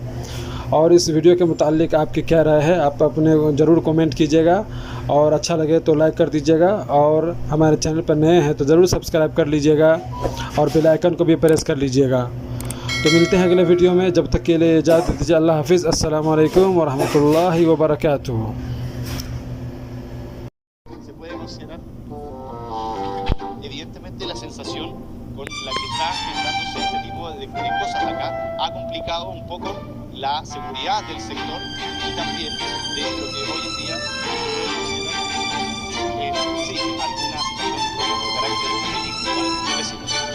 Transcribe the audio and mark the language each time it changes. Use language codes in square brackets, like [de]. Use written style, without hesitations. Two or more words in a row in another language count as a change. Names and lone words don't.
[ur] اور اس ویڈیو کے متعلق آپ کی کیا رائے ہے، آپ اپنے ضرور کومنٹ کیجیے گا، اور اچھا لگے تو لائک کر دیجیے گا، اور ہمارے چینل پر نئے ہیں تو ضرور سبسکرائب کر لیجیے گا، اور [en] bell icon [ur] کو بھی پریس کر لیجیے گا۔ تو ملتے ہیں اگلے ویڈیو میں، جب تک کے لیے اجازت دیجیے۔ اللہ حافظ۔ السلام علیکم ورحمۃ اللہ وبرکاتہ۔ [es] Evidentemente la sensación con la que está generándose este tipo de cosas acá ha complicado un poco la seguridad del sector y también de lo que hoy en día se puede considerar sí, alguna situación de carácter delictual de vecinos.